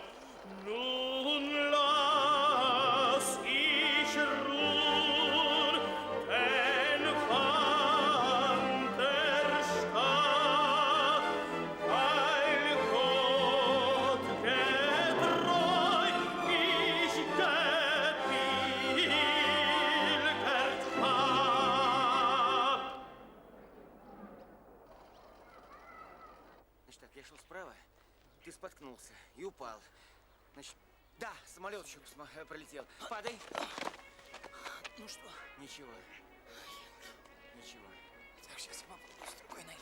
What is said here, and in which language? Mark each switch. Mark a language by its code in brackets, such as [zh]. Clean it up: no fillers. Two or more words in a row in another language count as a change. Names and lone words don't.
[de] Nun lass ich ruhen den Wanderstab, weil Gott getreu ich gepilgert hab. [ru] Значит так, я шел справа, ты споткнулся и упал. Значит, да, самолет еще пролетел. Падай. Ну что? Ничего. Ничего. Так, сейчас я попробую с другой ноги.